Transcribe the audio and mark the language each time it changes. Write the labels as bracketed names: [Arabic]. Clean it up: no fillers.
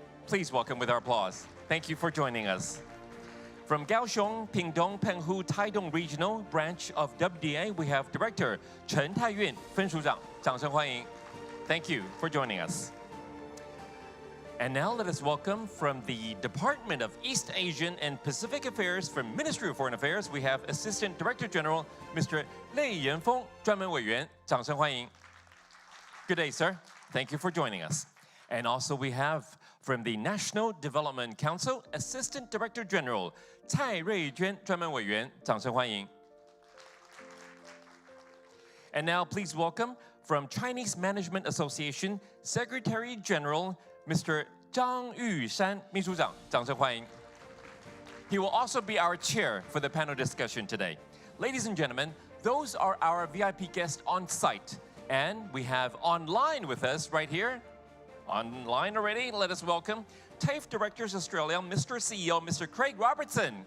[English] Please welcome with our applause. Thank you for joining us. From Kaohsiung, Pingdong, Penghu, Taidong Regional Branch of WDA, we have Director Chen Taiyun, [Chinese] 分署长，掌声欢迎. [English] Thank you for joining us. And now let us welcome from the Department of East Asian and Pacific Affairs from Ministry of Foreign Affairs, we have Assistant Director General Mr. Lei Yanfeng, [Chinese] 专门委员，掌声欢迎. [English] Good day, sir. Thank you for joining us. And also we have from the National Development Council, Assistant Director General Cai Ruijuan, [Chinese] 专门委员，掌声欢迎. [English] And now please welcome from Chinese Management Association, Secretary General Mr. Zhang Yushan, [Chinese] 秘书长，掌声欢迎. [English] He will also be our chair for the panel discussion today. Ladies and gentlemen, those are our VIP guests on site. And we have online with us right here, online already, let us welcome TAFE Directors Australia, Mr. CEO, Mr. Craig Robertson.